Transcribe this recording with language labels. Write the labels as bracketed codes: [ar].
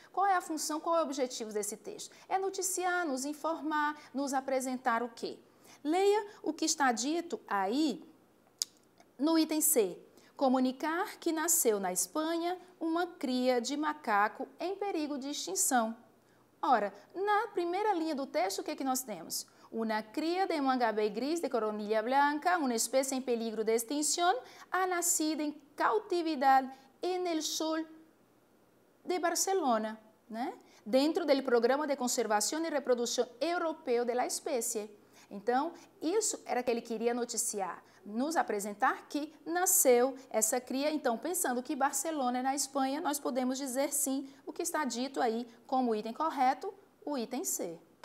[pt] Qual é a função, qual é o objetivo desse texto? É noticiar, nos informar, nos apresentar o quê? Leia o que está dito aí no item C. Comunicar que nasceu na Espanha uma cria de macaco em perigo de extinção. Ora, na primeira linha do texto, o que nós temos? [es] Una cría de mangabey gris de coronilla blanca, una especie en peligro de extinción, ha nacido en cautividad en el sol de Barcelona, né? [pt] Dentro do Programa de Conservação e Reprodução Europeu da espécie. Então, isso era que ele queria noticiar, nos apresentar que nasceu essa cria. Então, pensando que Barcelona é na Espanha, nós podemos dizer sim o que está dito aí como item correto, o item C.